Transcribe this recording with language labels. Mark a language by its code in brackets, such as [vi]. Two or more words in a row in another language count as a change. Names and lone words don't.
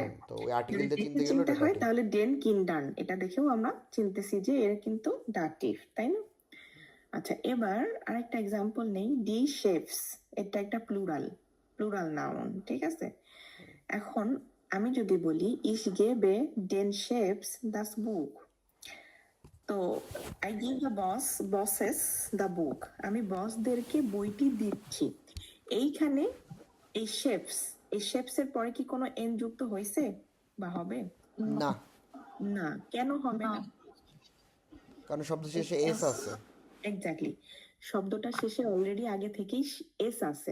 [bn] কিন্ডান, তো ওই আর্টিকেল যদি দিয়ে দেখে চিনতে গেলে চিনতে ওটা হয় ডাটিভ। তাহলে [de] den Kindern [bn] এটা দেখেও আমরা চিনতেছি যে এর কিন্তু ডাটিভ, তাই না? আচ্ছা, এবার আরেকটা এক্সাম্পল নেই। [de] die Chefs, [bn] এটা একটা [en] plural noun, [bn] ঠিক আছে? এখন আমি যদি বলি [de] ich gebe den Chefs das Buch, [en] তো I give the bosses the book, [bn] আমি বসদেরকে বইটি দিচ্ছি। এইখানে এই শেফস এর পরে কি কোনো এন যুক্ত হয়েছে বা হবে? না, না। কেন হবে না। না? কারণ শব্দ শেষে এস আছে। এক্স্যাক্টলি, শব্দটা শেষে অলরেডি আগে থেকেই এস আছে।